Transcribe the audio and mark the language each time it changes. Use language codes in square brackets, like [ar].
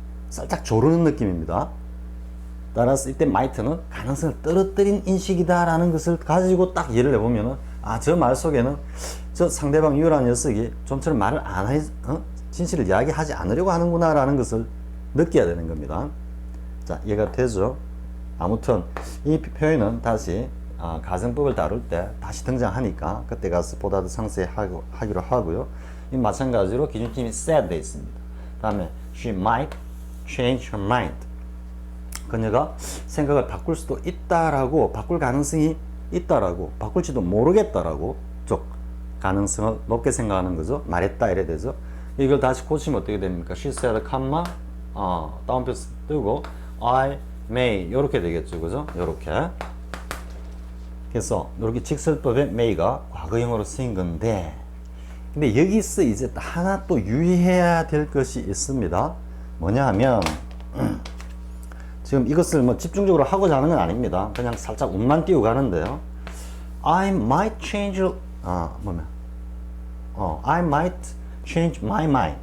[ko] 살짝 조르는 느낌입니다. 따라서 이때 might는 가능성을 떨어뜨린 인식이다라는 것을 가지고 딱 이해를 해보면은 저 말 속에는 저 상대방 유라는 녀석이 좀처럼 말을 안 해, 진실을 이야기하지 않으려고 하는구나라는 것을 느껴야 되는 겁니다. 자, 이해가 되죠? 아무튼 이 표현은 다시 가정법을 다룰 때 다시 등장하니까 그때 가서 보다 더 상세히 하기로 하고요. 이 마찬가지로 기준팀이 said 돼 있습니다. 다음에 [en] she might change her mind. [ko] 그녀가 생각을 바꿀 수도 있다라고, 바꿀 가능성이 있다라고, 바꿀지도 모르겠다라고 쪽 가능성을 높게 생각하는 거죠. 말했다 이래 되죠. 이걸 다시 고치면 어떻게 됩니까? [en] She said, [ko] 다운표 뜨고 [en] I may [ko] 이렇게 되겠죠, 그죠? 이렇게. 그래서 이렇게 직설법의 may가 과거형으로 쓰인 건데, 근데 여기서 이제 하나 또 유의해야 될 것이 있습니다. 뭐냐 하면 지금 이것을 뭐 집중적으로 하고자 하는 건 아닙니다. 그냥 살짝 운만 띄우고 가는데요. [en] I might change, I might change my mind.